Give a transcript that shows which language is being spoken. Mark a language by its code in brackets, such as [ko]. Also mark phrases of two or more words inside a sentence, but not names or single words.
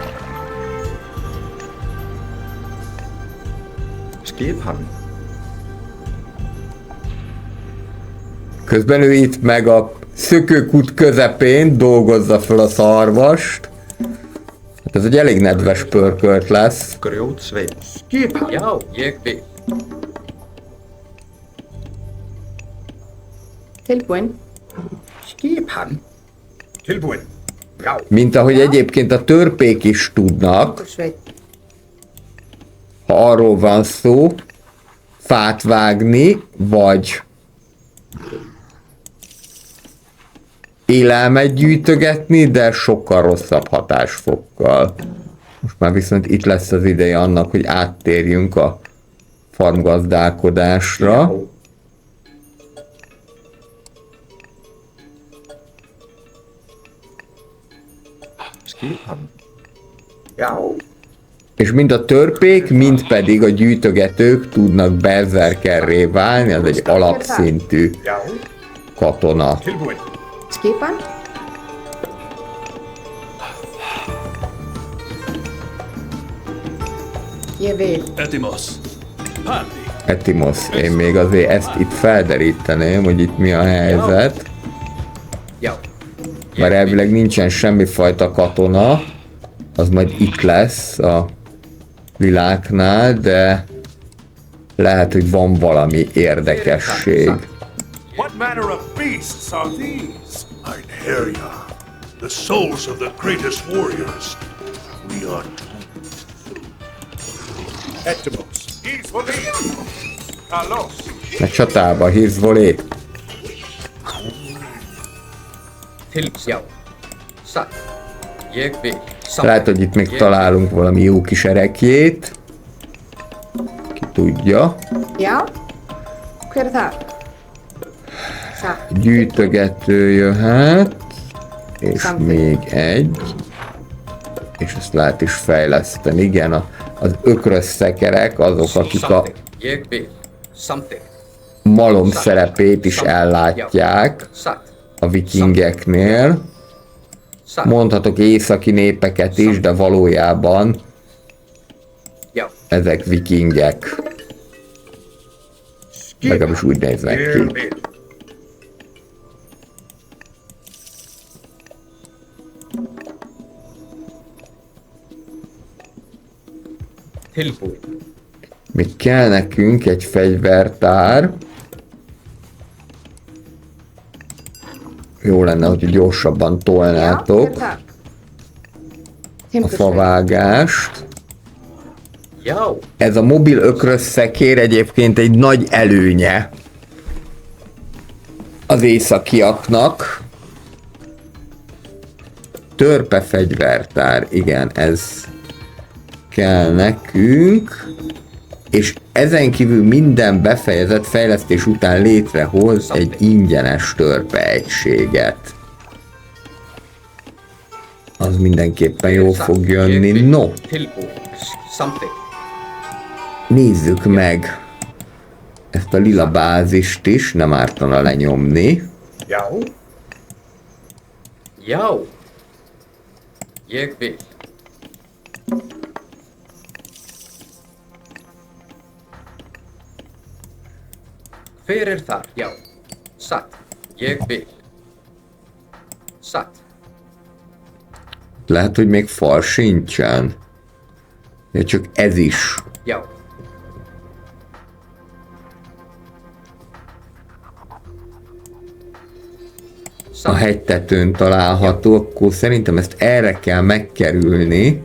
[is] Skipan. [hu] Közben ő itt meg a szökőkút közepén dolgozza fel a szarvast. Hát ez egy elég nedves pörkölt lesz. [is] Grjótsveit. Skipan. Já. Ég vil. Tilbúin. Skipan. Tilbúin. Já. [hu] Mint ahogy egyébként a törpék is tudnak, [is] Timbursveit. [hu] ha arról van szó, fát vágni, vagy élelmet gyűjtögetni, de sokkal rosszabb hatásfokkal. Most már viszont itt lesz az ideje annak, hogy áttérjünk a farmgazdálkodásra. [is] Skipan. Já. [hu] És mind a törpék, mind pedig a gyűjtögetők tudnak berzerkerré válni, az egy alapszintű [is] Já. [hu] katona. [is] Tilbúin. Skipan. Ég vil. [el] Etimos. Pandi. Etimos, [hu] én még azért ezt itt felderíteném, hogy itt mi a helyzet. [is] Já. [hu] Mert elvileg nincsen semmifajta katona, az majd itt lesz a világnál, de lehet, hogy van valami érdekesség. [en] What manner of beasts are these? Einherja, the souls of the greatest warriors. We are [el] Etimos. Izvoli. Kalos. [hu] A csatába hírzvolé. [is] Tilbú. Já. Sa. Ég vil. [hu] Lehet, hogy itt még találunk valami jó kis erekjét. tudja. [is] Já, hver er það? Satt. [hu] Gyűjtögető jöhet, és Something. még egy. És ezt lehet is fejleszteni, igen, az ökrösszekerek azok, akik a Something. [is] Ég vil. Something. [hu] malom szerepét is ellátják [is] Satt. [hu] a vikingeknél. [is] Satt. [hu] Mondhatok északi népeket is, de valójában [is] Já. [hu] ezek vikingek. Legalábbis úgy néznek [is] Ég [hu] ki. [is] vil. Tilbúin. [hu] Még kell nekünk egy fegyvertár. Jó lenne, hogy gyorsabban [is] Já, hver er [hu] tolnátok [is] það? [hu] a [is] Timbursveið. [hu] favágást. [is] Já. [hu] Ez a mobil ökrösszekér egyébként egy nagy előnye az északiaknak. Törpe fegyvertár, igen, ez kell nekünk. És ezen kívül minden befejezett fejlesztés után létrehoz egy ingyenes törpe egységet. Az mindenképpen jó fog jönni. No, [is] Tilbúin. Something. [hu] nézzük meg ezt a lila bázist is, nem ártana lenyomni. [is] Já. Já. Ég vil. Hver er þar? Já. Satt. Ég vil. Satt. [hu] Lehet, hogy még fal sincsen. De csak ez is. [is] Já. [hu] A hegytetőn található, akkor szerintem ezt erre kell megkerülni.